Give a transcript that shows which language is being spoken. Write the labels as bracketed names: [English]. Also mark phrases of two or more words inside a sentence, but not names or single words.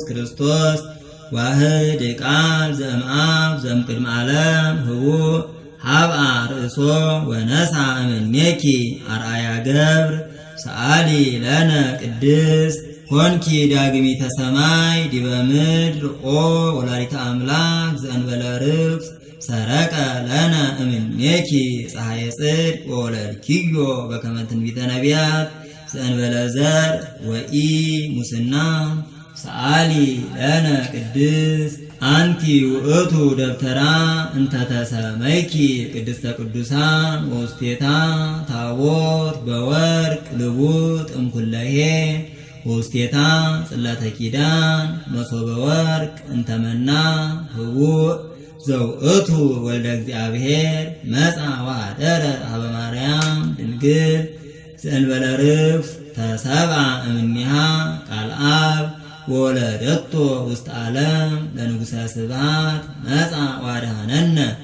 [Geez] ክርስቶስ ዋህድ ቃል ዘእምአብ ዘእምቅድመ ዓለም ህቡእ ሀብአ ርእሶ ወነሳ እምኔኪ አርአያ ገብር ሰአሊ ለነ ቅድስት ኮንኪ ዳግሚተ ሰማይ ዲበ ምድር ኦ ወላዲተ አምላክ ዘእንበለ ርግስ ሰረቀ ለነ እምኔኪ ፀሐየ ጽድቅ ወወለድኪዮ በከመ ትንቢተ ነቢያት ዘእንበለ ዘር ወኢ ሙስና ሰአሊ ለነ ቅድስት አንቲ ውእቱ ደብተራ እንተ ተሰመይኪ ቅድስተ ቅዱሳን ወውስቴታ ታቦት በወርቅ ልቡጥ እምኩለሄ ወውስቴታ ጽላተ ኪዳን መሶበ ወርቅ እንተመና ህቡእ ዘውእቱ ወልደ እግዚአብሔር መጻ ወኀደረ ሀበ ማርያም ድንግል ዘእንበለ ርግስ ተሰብአ እምኔሃ ቃል አብ ወለደቶ ውስተ ዓለም ለንጉሠ ስብሐት መጻ ዋድኀነነ